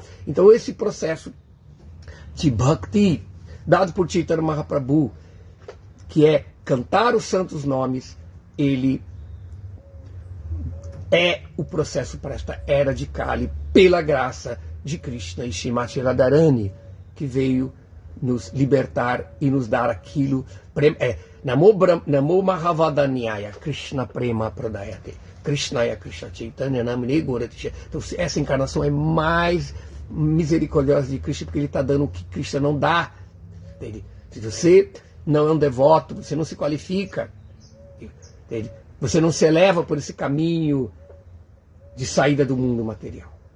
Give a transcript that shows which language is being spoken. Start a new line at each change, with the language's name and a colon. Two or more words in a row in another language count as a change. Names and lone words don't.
Portuguese: Então esse processo de Bhakti, dado por Chaitanya Mahaprabhu, que é cantar os santos nomes, ele é o processo para esta era de Kali, pela graça de Krishna e Srimati Radharani, que veio nos libertar e nos dar aquilo.
Sanskrit: Namo Mahavadanyaya Krishna Prema Pradayate Krishnaya Krishna Chaitanya Namine Gorati.
Portuguese: Então essa encarnação é mais misericordiosa de Krishna, porque ele está dando o que Krishna não dá. Se você não é um devoto, você não se qualifica, você não se eleva por esse caminho de saída do mundo material.